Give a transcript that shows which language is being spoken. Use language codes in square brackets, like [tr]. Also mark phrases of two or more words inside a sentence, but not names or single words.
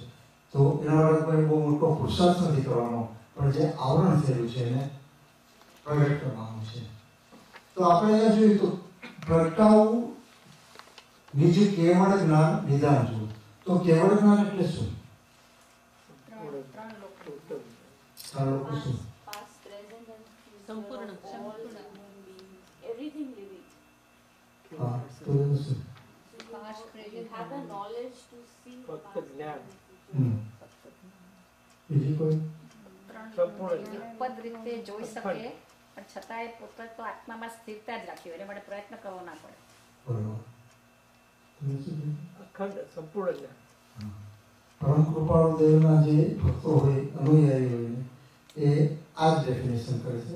[gu] તો એના માટે કોઈ બહુ મોટો પુરુષાર્થ નથી કરવાનો, પણ જે આવરણ થયેલું છે એને પ્રગટ કરવાનું છે. તો આપણે અહીંયા જોઈએ તો પ્રગટાવું નિજ કેવળ જ્ઞાન નિદાન જોયું. તો કેવળ જ્ઞાન એટલે શું? ત્રણ લોકો શું? સંપૂર્ણ [en] everything living. [gu] હા, તો એ શું? [en] You have the knowledge to see the [gu] ફક્ત [en] past. [gu] જ્ઞાન. બીજી કોઈ? પદ રીતે જોઈ શકે પણ છતાંય પોતે તો આત્મામાં સ્થિરતા જ રાખી હોય, એટલે માટે પ્રયત્ન કરવો ના પડે. બરોબર. તમે શું કીધું? અખંડ સંપૂર્ણ જ્ઞાન. પરમ કૃપાળુ દેવના જે ભક્તો હોય, અનુયાયી હોય ને, એ આ જ ડેફિનેશન કરે છે.